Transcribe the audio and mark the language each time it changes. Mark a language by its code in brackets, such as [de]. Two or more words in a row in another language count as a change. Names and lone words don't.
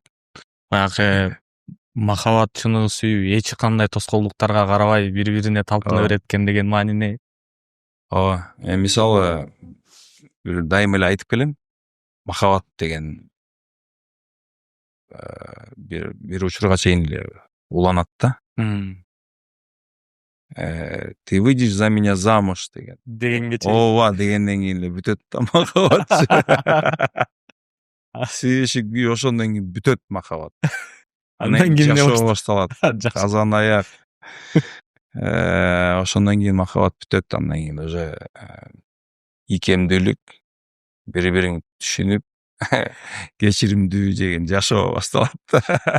[ky] Баягы махабат, чыныгы сүйүү эч кандай тоскоолдуктарга карабай бири-бирине талпына берет экен деген маани эмне? Ооба, мисалы дайыма эле айтып келем. Махабат деген бир учурга чейин эле уланат да. [ru] Ты выйдешь за меня замуж [ky] Дегенге чейин. Ооба дегенден кийин эле бүтөт да махабат. Сүйүшүк күйүү ошондон кийин бүтөт махабат. Андан кийин жашоо башталат. Жакшы. Казан аяк. Ошондон кийин махабат бүтөт, андан кийин уже икемдүүлүк, бири-бириңди түшүнүп, кечиримдүү деген жашоо башталат.